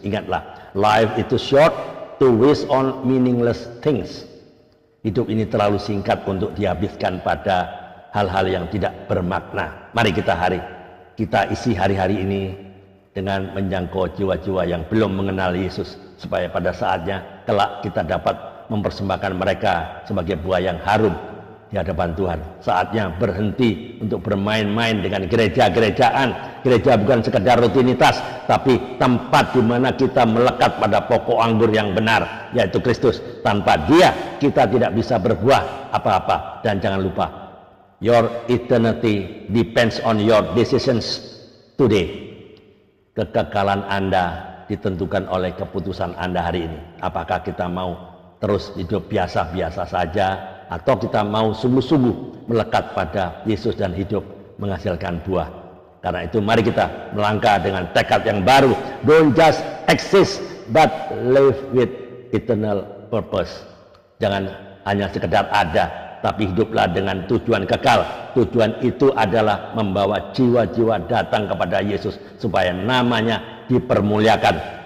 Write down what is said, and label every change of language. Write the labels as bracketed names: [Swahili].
[Indonesian] Ingatlah, [English] life [Indonesian] itu [English] short to waste on meaningless things. [Indonesian] Hidup ini terlalu singkat untuk dihabiskan pada hal-hal yang tidak bermakna. Mari kita isi hari-hari ini dengan menjangkau jiwa-jiwa yang belum mengenal Yesus, supaya pada saatnya kelak kita dapat mempersembahkan mereka sebagai buah yang harum di hadapan Tuhan. Saatnya berhenti untuk bermain-main dengan gereja-gerejaan. Gereja bukan sekedar rutinitas, tapi tempat di mana kita melekat pada pokok anggur yang benar, yaitu Kristus. Tanpa Dia kita tidak bisa berbuah apa-apa. Dan jangan lupa, [English] your eternity depends on your decisions today. [Indonesian] Kekekalan Anda ditentukan oleh keputusan Anda hari ini. Apakah kita mau terus hidup biasa-biasa saja, atau kita mau sungguh-sungguh melekat pada Yesus dan hidup menghasilkan buah. Karena itu mari kita melangkah dengan tekad yang baru. [English] Don't just exist, but live with eternal purpose. [Indonesian] Jangan hanya sekedar ada, tapi hiduplah dengan tujuan kekal. Tujuan itu adalah membawa jiwa-jiwa datang kepada Yesus supaya namanya dipermuliakan.